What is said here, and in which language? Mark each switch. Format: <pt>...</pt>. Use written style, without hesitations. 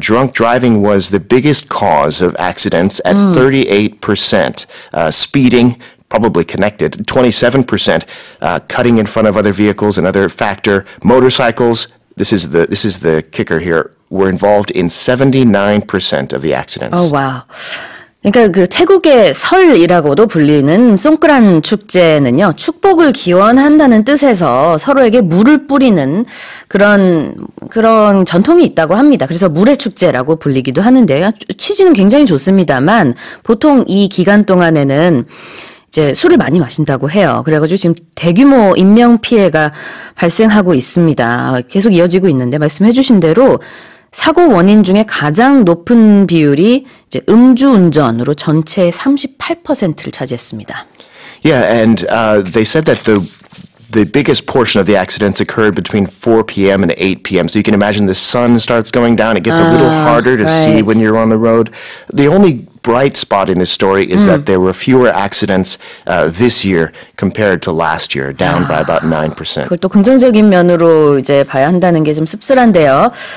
<en>Drunk driving was the biggest cause of accidents at 38%. Speeding, probably connected, 27%. Cutting in front of other vehicles, another factor. Motorcycles, this is the kicker here, were involved in 79% of the accidents. Oh, wow.</en> <ko>그러니까 그 태국의 설이라고도 불리는 송크란 축제는요, 축복을 기원한다는 뜻에서 서로에게 물을 뿌리는 그런 전통이 있다고 합니다. 그래서 물의 축제라고 불리기도 하는데요. 취지는 굉장히 좋습니다만 보통 이 기간 동안에는 이제 술을 많이 마신다고 해요. 그래가지고 지금 대규모 인명 피해가 발생하고 있습니다. 계속 이어지고 있는데 말씀해 주신 대로 사고 원인 중에 가장 높은 비율이 이제 음주운전으로 전체의 38%를 차지했습니다.</ko> <en>Yeah, and they said that the biggest portion of the accidents occurred between 4 p.m. and 8 p.m. So you can imagine the sun starts going down. It gets a little harder to see when you're on the road. The only bright spot in this story is that there were fewer accidents this year compared to last year, down by about 9%.</en> <ko>그걸 또 긍정적인 면으로 이제 봐야 한다는 게 좀 씁쓸한데요.</ko>